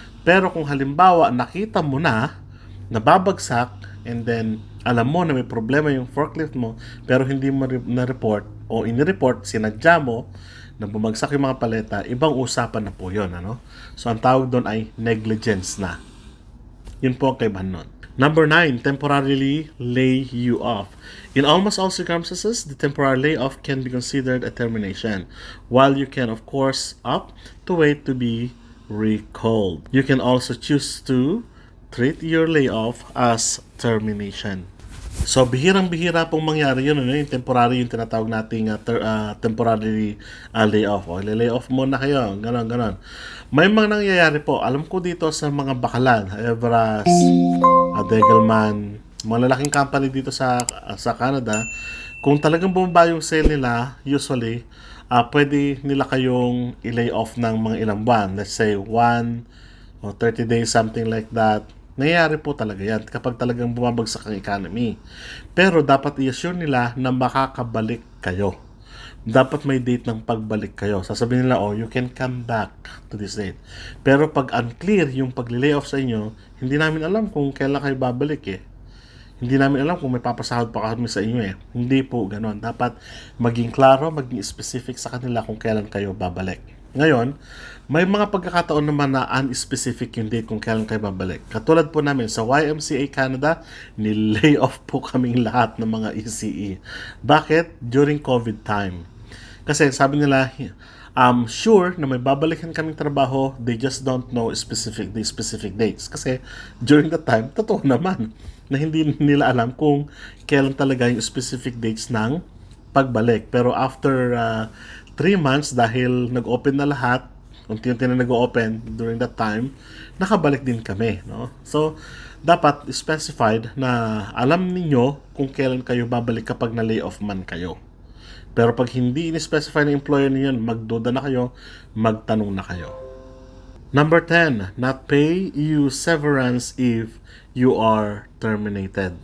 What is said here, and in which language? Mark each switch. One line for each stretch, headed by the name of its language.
Filipino: Pero kung halimbawa, nakita mo na nababagsak and then alam mo na may problema yung forklift mo pero hindi mo na-report o in-report, sinadya mo na bumagsak yung mga paleta, ibang usapan na po yun, ano? So, ang tawag doon ay negligence na. Yun po ang kaibahan nun.
English: Number 9, temporarily lay you off. In almost all circumstances, the temporary layoff can be considered a termination, while you can, of course, opt to wait to be recalled. You can also choose to treat your layoff as termination.
Filipino: So, bihirang-bihira pong mangyari yun, ano, yung temporary, yung tinatawag nating temporary layoff. O, layoff muna kayo, ganon. May mga nangyayari po, alam ko dito sa mga bakalan, Everast, Degelman, mga lalaking company dito sa Canada, kung talagang bumaba yung sale nila, usually, pwede nila kayong i-lay off ng mga ilang buwan.
English: Let's say 1 or 30 days, something like that.
Filipino: Nangyayari po talaga yan kapag talagang bumabagsak ang economy. Pero dapat i-assure nila na makakabalik kayo. Dapat may date ng pagbalik kayo. Sasabihin nila,
English: you can come back to this date.
Filipino: Pero pag unclear yung pag-layoff sa inyo, hindi namin alam kung kailan kayo babalik Hindi namin alam kung may papasahod pa kami sa inyo Hindi po ganon. Dapat maging klaro, maging specific sa kanila kung kailan kayo babalik. Ngayon, may mga pagkakataon naman na unspecific yung date kung kailan kayo babalik. Katulad po namin sa YMCA Canada, ni-lay off po kaming lahat ng mga ECE. Bakit?
English: During COVID time.
Filipino: Kasi sabi nila, sure na may babalikan kaming trabaho,
English: they just don't know specific dates.
Filipino: Kasi during that time, totoo naman na hindi nila alam kung kailan talaga yung specific dates ng pagbalik. Pero after 3 months, dahil nag-open na lahat, unti-unti na nag-open
English: during that time,
Filipino: nakabalik din kami, no? So, dapat specified na alam ninyo kung kailan kayo babalik kapag na-layoff man kayo. Pero pag hindi in-specify ng employer niyo, magduda na kayo, magtanong na kayo.
English: Number 10, not pay you severance if you are terminated.